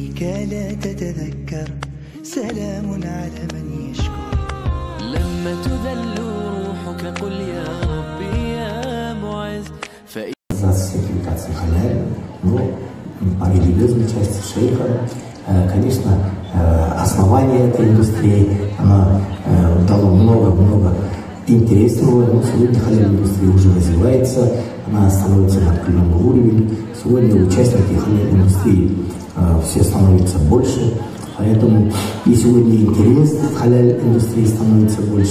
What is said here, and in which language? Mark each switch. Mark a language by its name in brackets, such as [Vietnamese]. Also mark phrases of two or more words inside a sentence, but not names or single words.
[Arabic] بك لا تتذكر سلام على من يشكر لما تذل روحك قل يا ربي يا معز [Russian] сертификации халяль, но по религиозной части шейха, конечно, основание этой индустрии, она дало много-много интересного, но сегодня халяль индустрия уже развивается, она становится на определенный уровень, сегодня участники халяль индустрии все становятся больше, поэтому и сегодня интерес в халяль индустрии становится больше.